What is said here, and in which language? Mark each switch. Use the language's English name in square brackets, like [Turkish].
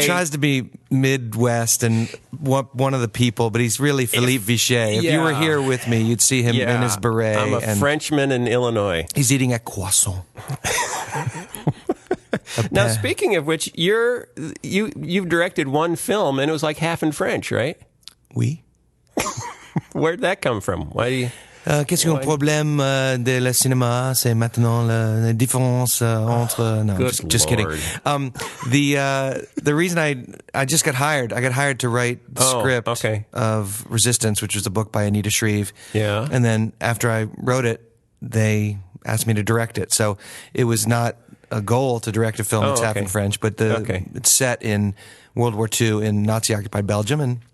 [English] He tries to be Midwest and one of the people, but he's really Philippe Vichet. If you were here with me, you'd see him in his beret. I'm a Frenchman in Illinois. He's eating a croissant. Now, speaking of which, you've directed one film, and it was like half in French, right? [French] Oui. [English] Where'd that come from? Why do you... [French] Qu'est-ce qu'un problème de le cinéma? C'est maintenant la différence entre... [English] No, just kidding. The reason I just got hired, I got hired to write the script of Resistance, which was a book by Anita Shreve. Yeah. And then after I wrote it, they asked me to direct it. So it was not a goal to direct a film that's half in French, but it's set in World War II in Nazi-occupied Belgium.